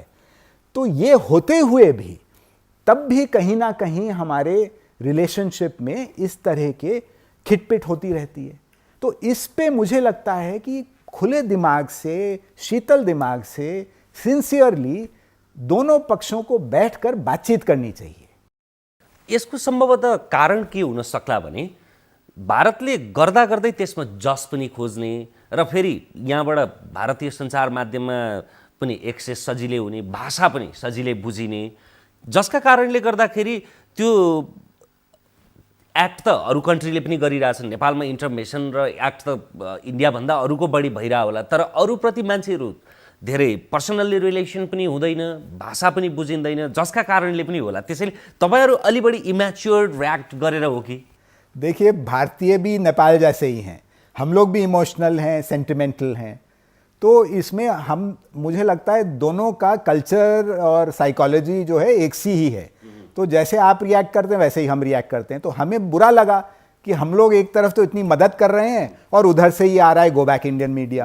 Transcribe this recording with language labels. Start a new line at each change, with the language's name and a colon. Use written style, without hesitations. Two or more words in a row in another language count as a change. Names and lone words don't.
Hindi: तो ये होते हुए भी तब भी कहीं ना कहीं हमारे रिलेशनशिप में इस तरह के खिटपिट होती रहती है। तो इस पे मुझे लगता है कि खुले दिमाग से, शीतल दिमाग से, सिंसियरली दोनों पक्षों को बैठकर बातचीत करनी चाहिए।
Nepali: यसको सम्भवतः कारण के हुन सक्ला भने भारतले गर्दा गर्दै त्यसमा जस पनि खोज्ने र फेरि यहाँबाट भारतीय सञ्चार माध्यममा पनि एक्सेस सजिलै हुने, भाषा पनि सजिलै बुझिने, जसका कारणले गर्दाखेरि त्यो एक्ट त अरू कन्ट्रीले पनि गरिरहेछन्। नेपालमा इन्टरमेसन र एक्ट त इन्डियाभन्दा अरूको बढी भइरह होला, तर अरूप्रति मान्छेहरू धेरै
English: personally relation
Nepali: पनि हुँदैन, भाषा पनि बुझिँदैन, जसका कारणले पनि होला। त्यसैले तपाईँहरू अलि बढी
English: immatured react
Nepali: गरेर हो कि?
Hindi: देखिए, भारतीय भी नेपाल जैसे ही हैं, हम लोग भी इमोशनल हैं, सेंटिमेंटल हैं, तो इसमें मुझे लगता है दोनों का कल्चर और साइकोलॉजी जो है एक सी ही है। तो जैसे आप रिएक्ट करते हैं वैसे ही हम रिएक्ट करते हैं। तो हमें बुरा लगा कि हम लोग एक तरफ तो इतनी मदद कर रहे हैं और उधर से ही आ रहा है
English: go back Indian media.